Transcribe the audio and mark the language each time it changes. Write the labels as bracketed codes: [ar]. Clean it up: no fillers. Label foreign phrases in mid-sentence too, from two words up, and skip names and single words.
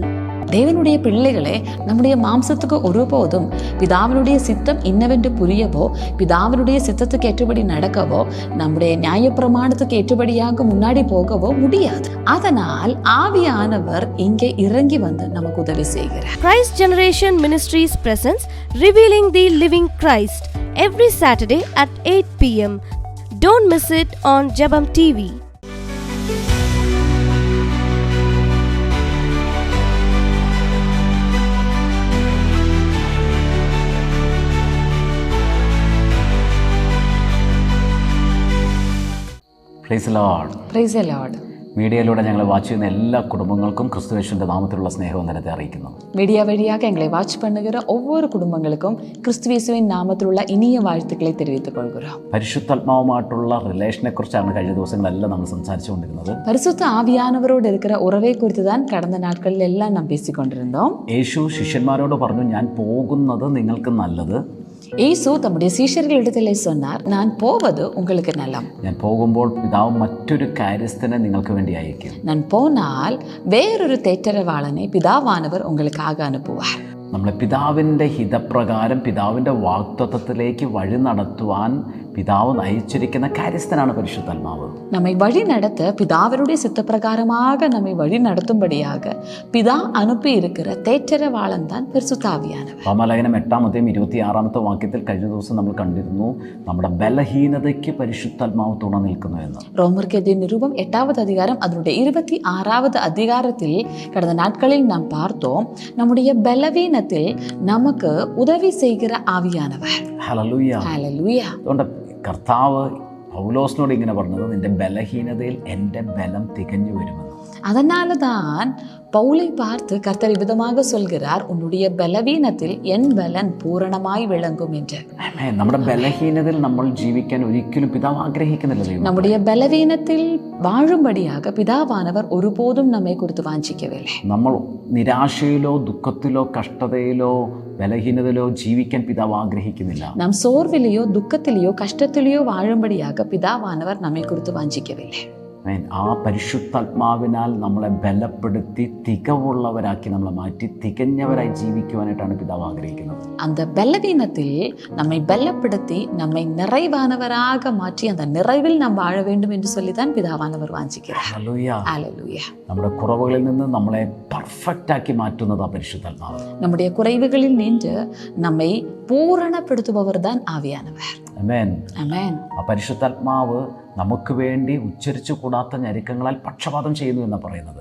[ta] தேவனுடைய பிள்ளைகளே, நம்முடைய மாம்சத்துக்கு ஒருபோதும் பிதாவினுடைய சித்தம் இன்னவென்று புரியவோ, பிதாவினுடைய சித்தத்துக்கு ஏற்றபடி நடக்கவோ, நம்முடைய நியாயப்பிரமாணத்துக்கு ஏற்றபடியாக முன்னாடி போகவோ முடியாது. அதனால் ஆவியானவர் இங்கே இறங்கி வந்து நமக்கு உதவி செய்கிறார். [en] Christ Generation Ministries presents Revealing the Living Christ every Saturday at 8 p.m. Don't miss it on Jebam TV. Praise Lord. Praise the Lord. [ml] മീഡിയയിലൂടെ ഞങ്ങളെ വാച്ച് ചെയ്യുന്ന എല്ലാ കുടുംബങ്ങൾക്കും ക്രിസ്തുയേശുവിന്റെ നാമത്തിലുള്ള സ്നേഹവന്ദനത്തെ അറിയിക്കുന്നു. [ta] மீடியா வழியாக எங்களை வாட்ச் பண்ணுகிற ஒவ்வொரு குடும்பங்களுக்கும் கிறிஸ்துவேசுவின் நாமத்திലുള്ള இனிய வாழ்த்துக்களை தெரிவித்துக் கொள்கிறோம். [ml] പരിശുദ്ധാത്മാവുമായിട്ടുള്ള റിലേഷനെ കുറിച്ചാണ് കഴിഞ്ഞ ദിവസങ്ങളെല്ലാം നമ്മൾ സംസാരിച്ചുകൊണ്ടിരുന്നത്. [ta] பரிசுத்த ஆவியானவரோடு இருக்கிற உறவை குறித்து தான் கடந்த நாட்களில் எல்லாம் நாம் பேசிக்கொண்டிருந்தோம். [ml] യേശു ശിഷ്യന്മാരോട് പറഞ്ഞു, ഞാൻ പോകുന്നത് നിങ്ങൾക്ക് നല്ലത്. [ta] യേശു தம்முடைய சீஷர்களிடத்திலே சொன்னார், நான் போவது உங்களுக்கு நலம். [ml] ഞാൻ പോകുമ്പോൾ പിതാവ് മറ്റൊരു കാര്യസ്ഥനെ നിങ്ങൾക്ക് വേണ്ടി അയക്കും. [ta] நான் போனால் വേറൊരു தேற்றரவாளனை പിതാവാனவர் உங்களுக்காக அனுப்புவார். [ml] നമ്മളെ പിതാവിൻ്റെ ഹിതപ്രകാരം പിതാവിൻ്റെ വാഗ്ദത്തത്തിലേക്ക് വഴി നടത്തുവാൻ പിതാവ് നയിച്ചിരിക്കുന്ന കാര്യസ്ഥനാണ് പരിശുദ്ധാത്മാവ്. [ta] நம்மை வழி நடத்த பிதாவருடைய சித்தப்பிரகாரமாக நம்மை வழி நடத்தும்படியாக பிதா அனுப்பி இருக்கிற தேற்றரவாளன் தான் பரிசுத்த ஆவியானவர். [ml] റോമാലേഖനം 8-26 വാക്യത്തിൽ കഴിഞ്ഞ ദിവസം നമ്മൾ കണ്ടിരുന്നു, നമ്മുടെ ബലഹീനതയ്ക്ക് പരിശുദ്ധാത്മാവ് തുണ നിൽക്കുന്നു എന്ന്. [ta] ரோமர்க்கெதிய நிருபம் 8வது அதிகாரம் அதனுடைய 26வது அதிகாரத்தில் கடந்த நாட்களில் நாம் பார்த்தோம், நம்முடைய பலவீனத்தில் நமக்கு உதவி செய்கிற ആവിയാനവർ. [ml] ഹല്ലേലൂയ. ഹല്ലേലൂയ. അതുകൊണ്ട് കർത്താവ് പൗലോസിനോട് ഇങ്ങനെ പറഞ്ഞത്, നിന്റെ ബലഹീനതയിൽ എൻ്റെ ബലം തികഞ്ഞു വരുമെന്ന്. [ta] அதனால தான் பவுலை பார்த்து கர்த்தர் விதமாக சொல்கிறார், உன்னுடைய பலவீனத்தில் என் பலன் பூரணமாய் விளங்கும் என்று. [ml] നമ്മുടെ ബലഹീനതയിൽ നമ്മൾ ജീവിക്കാൻ ഒരിക്കലും പിതാവ് ആഗ്രഹിക്കുന്നില്ല. [ta] நம்முடைய பலவீனத்தில் வாழும்படியாக பிதாவானவர் ஒருபோதும் நம்மை குறித்து வாஞ்சிக்கவில்லை. [ml] നമ്മൾ നിരാശയിലോ ദുഃഖത്തിലോ കഷ്ടതയിലോ ബലഹീനതയിലോ ജീവിക്കാൻ പിതാവ് ആഗ്രഹിക്കുന്നില്ല. [ta] நாம் சோர்விலேயோ துக்கத்திலேயோ கஷ்டத்திலேயோ வாழும்படியாக பிதாவானவர் நம்மை குறித்து வாஞ்சிக்கவில்லை. [ml] ആ പരിശുദ്ധാത്മാവിനാൽ നമ്മളെ ബലപ്പെടുത്തി തികവുള്ളവരാക്കി നമ്മളെ മാറ്റി തികഞ്ഞവരായി ജീവിക്കുവാനായിട്ടാണ് പിതാവ് ആഗ്രഹിക്കുന്നത്. [ta] அந்த பலவீனத்தில் நம்மை பலப்படுத்தி நம்மை நிறைவானவராக மாற்றி அந்த நிறைவில் நாம் வாழ வேண்டும் என்று சொல்லித்தான் பிதாவானவர் வாஞ்சிக்கிறார். [ml] ഹല്ലേലൂയ. നമ്മുടെ കുറവുകളിൽ നിന്ന് നമ്മളെ പെർഫെക്റ്റ് ആക്കി മാറ്റുന്നത് ആ പരിശുദ്ധാത്മാവ്. [ta] நம்முடைய குறைவுகளில் நின்று நம்மை பூரணப்படுத்துபவர் தான் ஆவியானவர். [ml] ആമേൻ. ആമേൻ. ആ പരിശുദ്ധാത്മാവ് നമുക്ക് വേണ്ടി ഉച്ചരിച്ചു കൂടാത്ത ഞെരുക്കങ്ങളാൽ പക്ഷപാതം ചെയ്യുന്നു എന്നാണ് പറയുന്നത്.